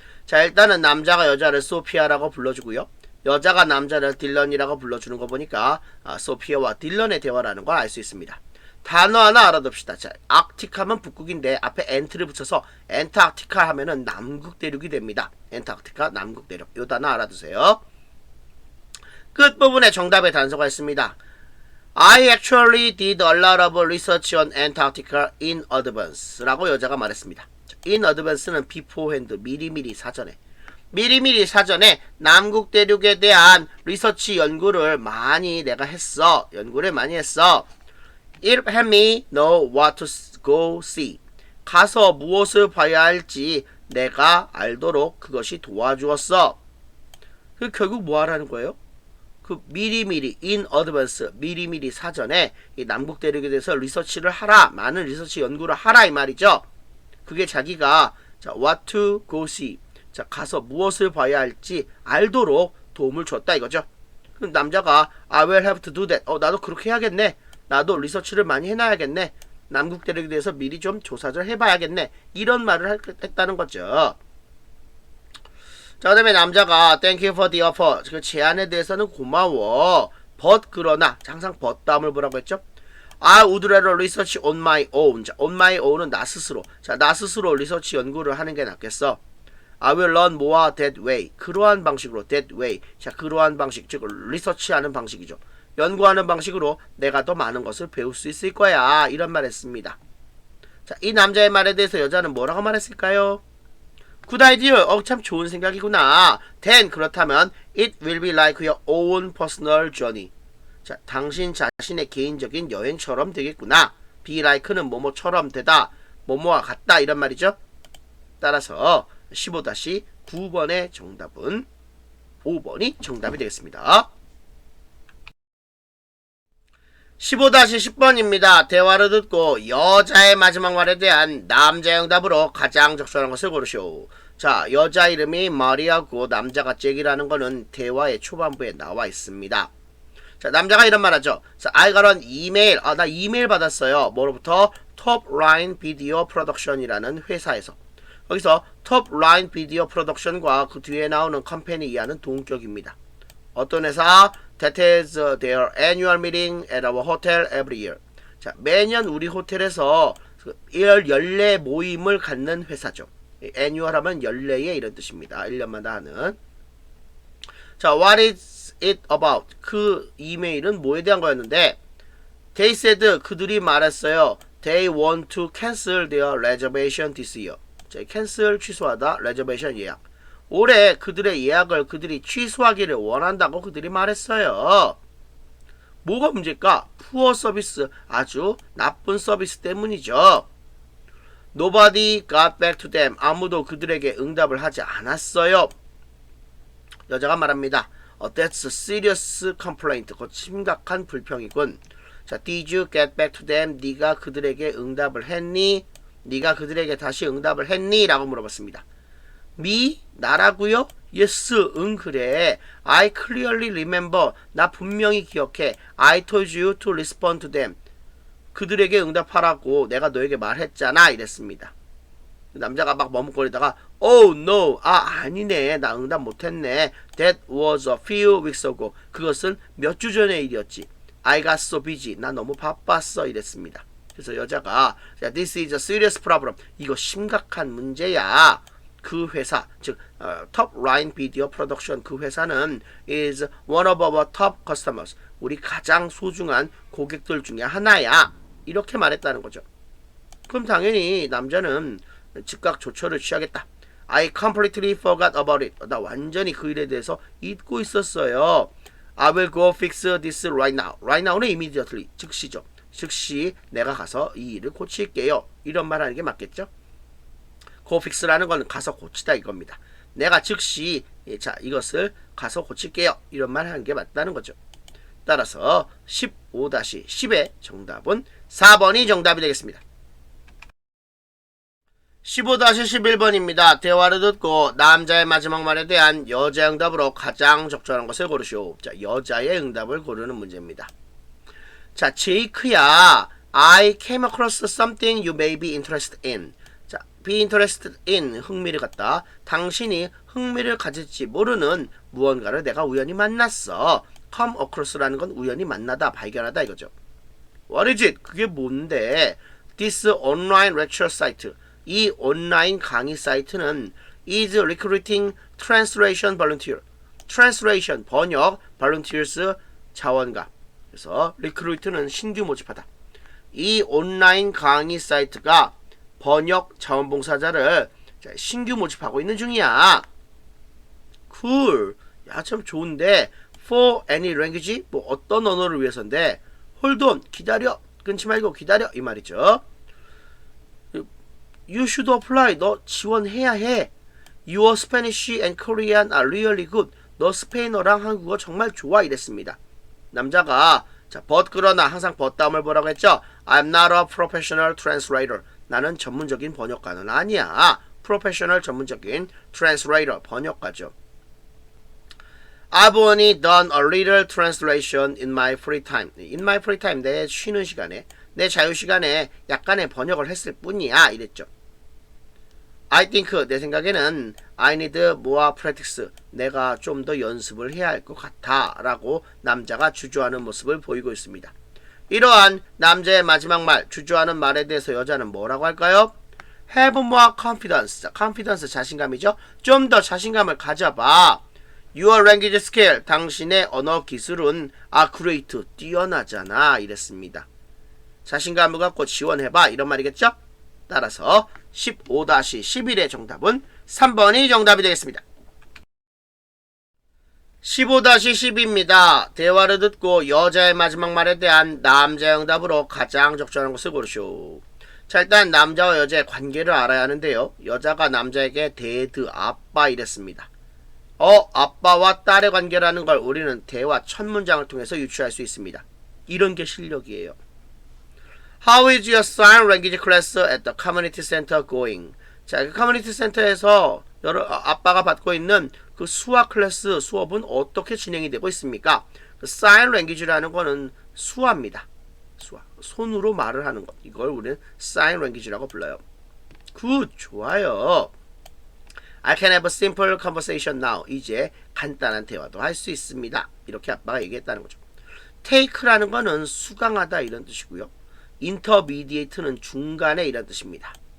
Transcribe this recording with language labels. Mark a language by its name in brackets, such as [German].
[Korean] 자, 일단은 남자가 여자를 소피아라고 불러주고요. 여자가 남자를 딜런이라고 불러주는 거 보니까 소피아와 딜런의 대화라는 걸 알 수 있습니다. 단어 하나 알아둡시다. 자, 아크틱하면 북극인데 앞에 엔트를 붙여서 엔타르티카 하면은 남극 대륙이 됩니다. 엔타르티카 남극 대륙. 요 단어 알아두세요. 끝부분에 정답의 단서가 있습니다. [English] I actually did a lot of research on Antarctica in advance [Korean] 라고 여자가 말했습니다. in advance는 beforehand, 미리미리 사전에. 미리미리 사전에 남극 대륙에 대한 리서치 연구를 많이 내가 했어. 연구를 많이 했어. [English] It helped me know what to go see. [Korean] 가서 무엇을 봐야 할지 내가 알도록 그것이 도와주었어. 그 결국 뭐 하라는 거예요? 그 미리미리 in advance 미리미리 사전에 이 남극 대륙에 대해서 리서치를 하라. 많은 리서치 연구를 하라 이 말이죠. 그게 자기가 자, [English] what to go see. [Korean] 자, 가서 무엇을 봐야 할지 알도록 도움을 줬다 이거죠. 그럼 남자가 [English] I will have to do that. [Korean] 나도 그렇게 해야겠네. 나도 리서치를 많이 해놔야겠네. 남극 대륙에 대해서 미리 좀 조사를 해봐야겠네. 이런 말을 했다는 거죠. 자, 그 다음에 남자가 [English] Thank you for the offer. [Korean] 그 제안에 대해서는 고마워. But 그러나 항상 but 다음을 보라고 했죠. [English] I would rather research on my own. [Korean] 자, on my own은 나 스스로. 자, 나 스스로 리서치 연구를 하는 게 낫겠어. [English] I will learn more that way. [Korean] 그러한 방식으로 that way. 자, 그러한 방식, 즉 리서치하는 방식이죠. 연구하는 방식으로 내가 더 많은 것을 배울 수 있을 거야. 이런 말 했습니다. 자, 이 남자의 말에 대해서 여자는 뭐라고 말했을까요? [English] Good idea. [Korean] 참 좋은 생각이구나. [English] Then [Korean] 그렇다면 [English] it will be like your own personal journey. [Korean] 자, 당신 자신의 개인적인 여행처럼 되겠구나. be like는 뭐뭐처럼 되다. 뭐뭐와 같다. 이런 말이죠. 따라서 15-9번의 정답은 5번이 정답이 되겠습니다. 15-10번입니다. 대화를 듣고 여자의 마지막 말에 대한 남자의 응답으로 가장 적절한 것을 고르시오. 자, 여자 이름이 마리아고 남자가 잭이라는 거는 대화의 초반부에 나와 있습니다. 자, 남자가 이런 말 하죠. 자, [English] I got an email. [Korean] 나 이메일 받았어요. 뭐로부터? 톱라인 비디오 프로덕션이라는 회사에서. 여기서 톱라인 비디오 프로덕션과 그 뒤에 나오는 컴퍼니 이하는 동격입니다. 어떤 회사? [English] That is their annual meeting at our hotel every year. [Korean] 자, 매년 우리 호텔에서 연례 모임을 갖는 회사죠. annual 하면 연례의 이런 뜻입니다. 1년마다 하는. 자, [English] what is it about? [Korean] 그 이메일은 뭐에 대한 거였는데 [English] They said [Korean] 그들이 말했어요. [English] They want to cancel their reservation this year. [Korean] 자, cancel 취소하다, reservation 예약. 올해 그들의 예약을 그들이 취소하기를 원한다고 그들이 말했어요. 뭐가 문제일까? 푸어 서비스, 아주 나쁜 서비스 때문이죠. [English] Nobody got back to them. [Korean] 아무도 그들에게 응답을 하지 않았어요. 여자가 말합니다. [English] That's a serious complaint. [Korean] 그거 심각한 불평이군. [English] 자, did you get back to them? [Korean] 네가 그들에게 응답을 했니? 네가 그들에게 다시 응답을 했니? 라고 물어봤습니다. me? 나라고요? yes, 응 그래. [English] I clearly remember. [Korean] 나 분명히 기억해. [English] I told you to respond to them. [Korean] 그들에게 응답하라고 내가 너에게 말했잖아. 이랬습니다. 남자가 막 머뭇거리다가 [English] Oh no, [Korean] 아니네, 나 응답 못했네. [English] That was a few weeks ago. [Korean] 그것은 몇 주 전의 일이었지. [English] I got so busy. [Korean] 나 너무 바빴어. 이랬습니다. 그래서 여자가 [English] This is a serious problem. [Korean] 이거 심각한 문제야. 그 회사, 즉 [English] Top Line Video Production, [Korean] 그 회사는 [English] is one of our top customers. [Korean] 우리 가장 소중한 고객들 중에 하나야. 이렇게 말했다는 거죠. 그럼 당연히 남자는 즉각 조처를 취하겠다. [English] I completely forgot about it. [Korean] 나 완전히 그 일에 대해서 잊고 있었어요. [English] I will go fix this right now. Right now는 immediately, [Korean] 즉시죠. 즉시 내가 가서 이 일을 고칠게요. 이런 말 하는 게 맞겠죠? go fix라는 건 가서 고치다 이겁니다. 내가 즉시 자 이것을 가서 고칠게요. 이런 말 하는 게 맞다는 거죠. 따라서 15-10의 정답은 4번이 정답이 되겠습니다. 15-11번입니다. 대화를 듣고 남자의 마지막 말에 대한 여자 응답으로 가장 적절한 것을 고르시오. 자, 여자의 응답을 고르는 문제입니다. [English] 자, 제이크야, I came across something you may be interested in. [Korean] 자, be interested in, 흥미를 갖다. 당신이 흥미를 가질지 모르는 무언가를 내가 우연히 만났어. come across라는 건 우연히 만나다, 발견하다 이거죠. [English] What is it? [Korean] 그게 뭔데? [English] This online lecture site. [Korean] 이 온라인 강의 사이트는 [English] is recruiting translation volunteer. [Korean] translation, 번역, volunteers, 자원가. 그래서 recruit는 신규 모집하다. 이 온라인 강의 사이트가 번역 자원봉사자를 신규 모집하고 있는 중이야. cool. 야, 참 좋은데 [English] for any language? [Korean] 뭐 어떤 언어를 위해서인데 [English] hold on, [Korean] 기다려. 끊지 말고 기다려. 이 말이죠. [English] You should apply. [Korean] 너 지원해야 해. [English] Your Spanish and Korean are really good. [Korean] 너 스페인어랑 한국어 정말 좋아. 이랬습니다. 남자가 자, but 그러나 항상 but 다음을 뭐라고 했죠? [English] I'm not a professional translator. [Korean] 나는 전문적인 번역가는 아니야. professional 전문적인 translator 번역가죠. [English] I've only done a little translation in my free time. [Korean] In my free time, 내 쉬는 시간에, 내 자유 시간에 약간의 번역을 했을 뿐이야. 이랬죠. [English] I think, [Korean] 내 생각에는 [English] I need more practice. [Korean] 내가 좀 더 연습을 해야 할 것 같아. 라고 남자가 주저하는 모습을 보이고 있습니다. 이러한 남자의 마지막 말, 주저하는 말에 대해서 여자는 뭐라고 할까요? [English] Have more confidence. confidence [Korean] 자신감이죠. 좀 더 자신감을 가져봐. [English] Your language skill, [Korean] 당신의 언어 기술은 great, 뛰어나잖아. 이랬습니다. 자신감을 갖고 지원해봐. 이런 말이겠죠? 따라서 15-11의 정답은 3번이 정답이 되겠습니다. 15-12입니다. 대화를 듣고 여자의 마지막 말에 대한 남자의 응답으로 가장 적절한 것을 고르시오. 자, 일단 남자와 여자의 관계를 알아야 하는데요. 여자가 남자에게 데드, 아빠 이랬습니다. 아빠와 딸의 관계라는 걸 우리는 대화 첫 문장을 통해서 유추할 수 있습니다. 이런 게 실력이에요. [English] How is your sign language class at the community center going? [Korean] 자, 그 커뮤니티 센터에서 아빠가 받고 있는 그 수학 클래스 수업은 어떻게 진행이 되고 있습니까? 그 sign language라는 거는 수화입니다. 수화. 손으로 말을 하는 것. 이걸 우리는 sign language라고 불러요. 굿, 좋아요. [English] I can have a simple conversation now. [Korean] 이제 간단한 대화도 할 수 있습니다. 이렇게 아빠가 얘기했다는 거죠. take라는 거는 수강하다 이런 뜻이고요. intermediate는 중간에 이런 뜻입니다.